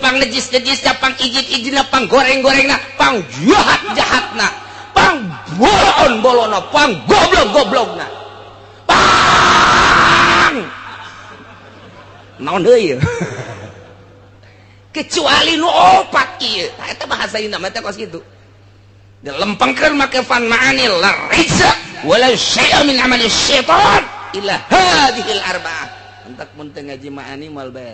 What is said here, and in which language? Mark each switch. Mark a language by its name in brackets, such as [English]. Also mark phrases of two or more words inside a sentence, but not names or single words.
[Sundanese] pang nejis-nejis pang ijit-ijina pang goreng-gorengna pang jahat-jahatna pang bolon-bolona pang goblok-goblokna pang naon deui kecuali nu opat ieu eta bahasa indah mah teh kos kitu dilempengkeun make fan ma'ani [Arabic] la rizza wala syai'a min amali syaitan illa hadhil arba'ah [Sundanese] entak mun teu ngaji ma'ani mal